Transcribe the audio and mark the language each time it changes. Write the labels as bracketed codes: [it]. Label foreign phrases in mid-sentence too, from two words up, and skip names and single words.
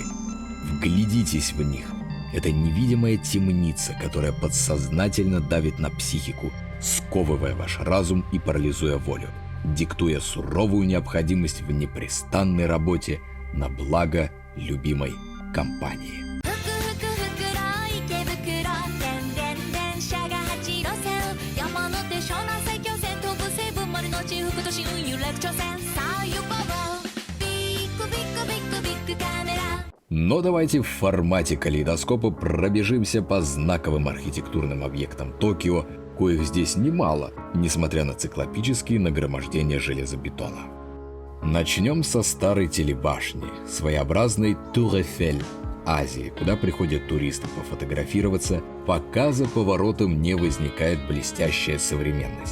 [ru] Вглядитесь в них. Это невидимая темница, которая подсознательно давит на психику, сковывая ваш разум и парализуя волю, диктуя суровую необходимость в непрестанной работе на благо любимой компании. [ja] ふくふくふくら池袋電電電車が8路線山手湘南埼京線東武西武丸の内副都心運輸楽町線さあ行こうビッグビッグビッグビッグカメラ [ru] Но давайте в формате калейдоскопа пробежимся по знаковым архитектурным объектам Токио, коих здесь немало, несмотря на циклопические нагромождения железобетона. Начнем со старой телебашни, своеобразной Тур-Эйфель Азии, куда приходят туристы пофотографироваться, пока за поворотом не возникает блестящая современность.